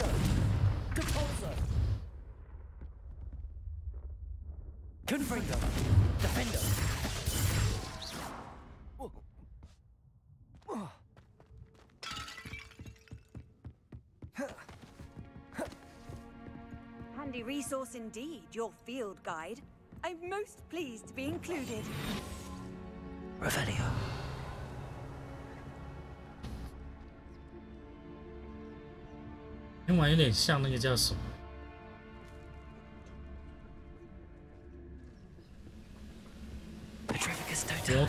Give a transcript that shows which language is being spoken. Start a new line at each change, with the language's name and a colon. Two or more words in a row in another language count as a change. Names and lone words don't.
English: Depulso. Confringo. Defendo. Handy resource indeed, your field guide. I'm most pleased to be included. Revelio.
Chinese: 那玩有点像那个叫什么？
English: Petricus 魔 totalis.